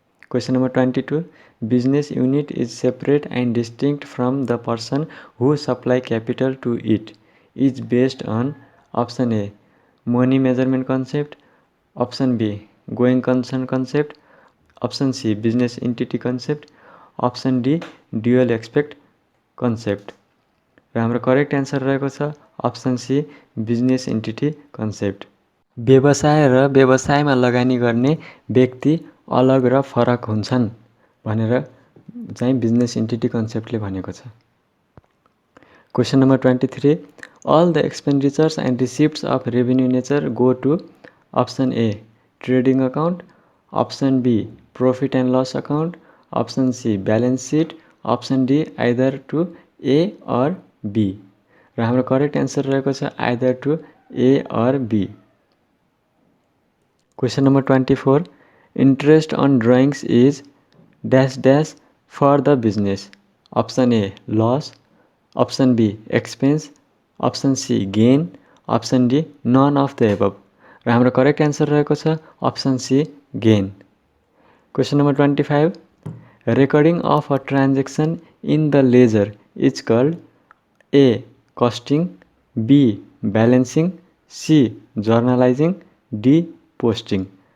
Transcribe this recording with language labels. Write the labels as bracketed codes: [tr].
[en] Question number 22 business unit is separate and distinct from the person who supply capital to it is based on option A money measurement concept, option B going concern concept, option C business entity concept, option D dual expect concept. [ne] र हाम्रो correct answer रहेको छ [en] Option C business entity concept. [ne] व्यवसाय र व्यवसायमा लगानी गर्ने व्यक्ति अलग र फरक हुन्छन् भनेर चाहिँ बिजनेस इन्टिटी कन्सेप्टले भनेको छ। [en] Question number 23 all the expenditures and receipts of revenue nature go to option A trading account, option B profit and loss account, option C balance sheet, option D either to A or B. [ne] र हाम्रो correct answer रहेको छ [en] Either to A or B. Question number 24 interest on drawings is dash dash for the business, option A loss, option B expense, option C gain, option D none of the above. [ne] र हाम्रो correct answer रहेको छ [en] Option C gain. Question number 25 recording of a transaction in the ledger is called A costing, B balancing, C journalising, D posting.